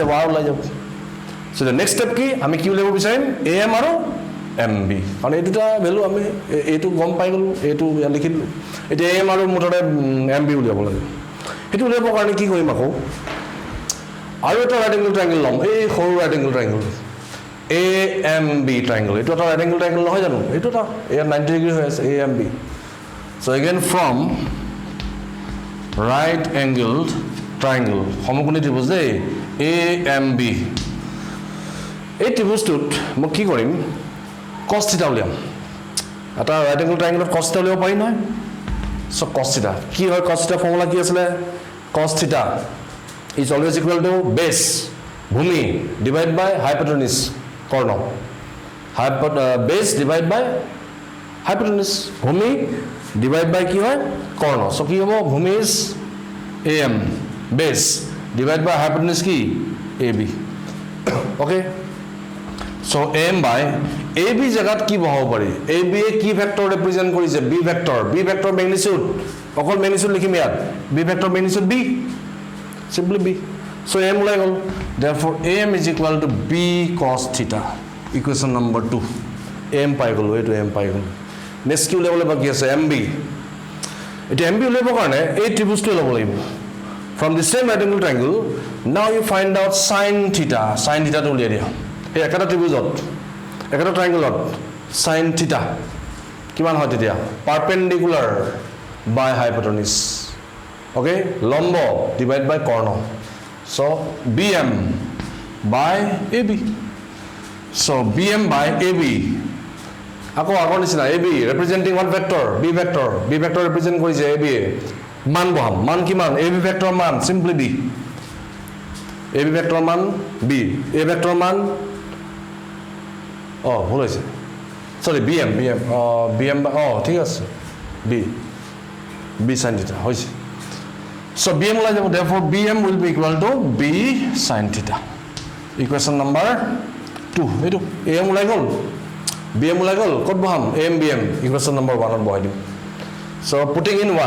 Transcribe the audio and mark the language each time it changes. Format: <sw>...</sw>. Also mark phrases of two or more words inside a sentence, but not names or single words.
<as>যাব আৰু উলাই যাব</as> <en>so the next step</en> <as>কি আমি কি উলিয়াব বিচাৰিম AM আৰু MB কাৰণ এই দুটা ভ্যালু আমি এইটো গম পাই গলো এইটো লিখি দিলো এতিয়া AM আৰু মুঠতে MB উলিয়াব লাগে হেতু উলিয়াবৰ কাৰণে কি কৰিম আকৌ আৰু এটা</as> <en>right angle triangle</en> <as>লম এই সৰু</as> <en>right angle triangle</en> <as>AMB triangle এটা এটা</as> <en>right angle triangle</en> <as>নহয় জানো এটা এটা এর 90 ডিগ্রি হৈ আছে AMB</as> <en>so again from right angled triangle</en> <as>সমকোণী ত্ৰিভুজ দেই AMB এই ত্ৰিভুজটোত মই কি কৰিম cos θ উলিয়াম এটা right</as> <en>angle triangle cos θ উলিয়াব পাৰি নহয় so cos θ কি হয় cos θ ফৰ্মুলা কি আছিল cos θ is always equal to base</en> <as>ভূমি</as> <en>divided by hypotenuse</en> <as>কর্ণ</as> <en>base divided by hypotenuse</en> <as>ভূমি</as> <en>divided by</en> <as>কি হয় কর্ণ সো কি হ'ব ভূমি</as> <en>is AM base divided by hypotenuse</en> <as>কি AB.</as> <en>Okay? So AM by AB</en> <as>জায়গাত কি বহাব পাৰি AB এ কি</as> <en>vector represent</en> <as>কৰিছে B</as> <en>vector magnitude</en> <as>অকল ম্যাগনিটিউড লিখিম ইয়াত B</as> <en>vector magnitude</en> <as>B simply B. So AM ওলাই গল</as> <en>therefore AM is equal to B cos theta equation number 2</en> <as>AM পাই গলো এটো AM পাই গলো নেক্সট কি উলাবলে বাকি আছে MB এটা MB উলাব কাৰণে এই ত্ৰিভুজটো লব লাগিব</as> <en>from the same right angle triangle now you find out sin theta</en> <as>টো উলিয়াই দিয়া এই একটা ত্রিভুজত একটা ট্রায়াঙ্গলত sin theta কিমান হয় তেতিয়া</as> <en>perpendicular by hypotenuse</en> <as>okay লম্ব divide by কৰ্ণ</as> <en>so BM by AB so BM by AB</en> <as>আকৌ আগৰ নিচিনা</as> <en>AB representing what vector B vector represent</en> <as>কৰিছে AB মান বহাম মান কিমান AB vector মান simply B AB vector মান B A vector মান oh ভুল হৈছে sorry BM ঠিক আছে B sin theta হৈছে so BM ওলাই যাব</as> <en>therefore BM will be equal to B sin theta equation number 2</en> <as>এইটো AM ওলাই গল BM ওলাই গল কত বহাম AM BM equation number 1 ত বহাই দিম</as> <en>so putting</en>